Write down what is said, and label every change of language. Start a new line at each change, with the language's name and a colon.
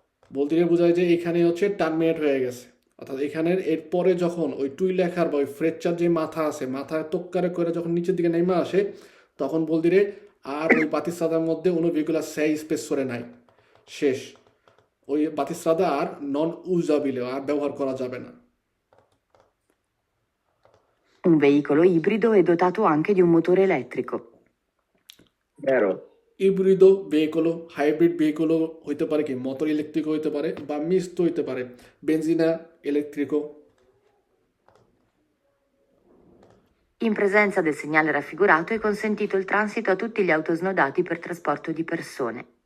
Bangla: বলতে গিয়ে বোঝায় যে এখানে হচ্ছে টার্মিনেট হয়ে গেছে, অর্থাৎ এখানের এরপরে যখন ওই টুই লেখার বা ওই ফ্রেকচার যে মাথা আছে মাথায় তোক্কারে করে যখন নিচের দিকে নেমে আসে তখন বলতে রে আর ওই বাতিস্রাদার মধ্যে 1,6 স্পেসরে নাই, শেষ। ওই বাতিস্রাদা আর নন ইউজাবিলে আর ব্যবহার করা যাবে না।
Italian: Un veicolo ibrido è dotato anche di un motore elettrico. Vero.
Bangla: ইব্রিডো ভেহিকলও hybrid ভেহিকলও হইতে পারে কি মোটর ইলেকট্রিকও হইতে পারে বা মিক্সড হইতে পারে বেনজিনা ইলেকট্রিকও।
Italian: In presenza del segnale raffigurato è consentito il transito a tutti gli autosnodati per trasporto di persone.